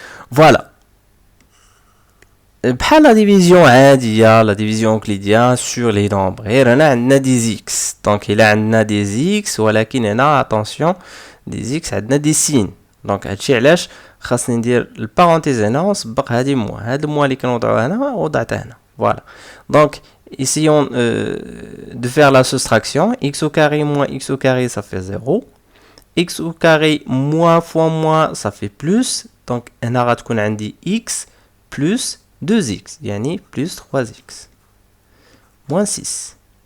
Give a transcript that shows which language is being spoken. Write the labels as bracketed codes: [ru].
[fr] Voilà. Par la division la division euclidienne sur les nombres. Et on a des x. Donc, il y a des x, ولكن هنا attention, des x, on a des signes. [ar] Donc, هادشي علاش خاصني ندير البارونتيز هنا ونسبق هادي موان. هاد الموان اللي كنوضعوها هنا وضعتها هنا. [fr] Voilà. Donc, essayons de faire la soustraction. X au carré moins x au carré, ça fait 0. X au carré moins fois moins, ça fait plus. Donc, on a تكون عندي x plus 2x. يعني plus 3x. Moins 6.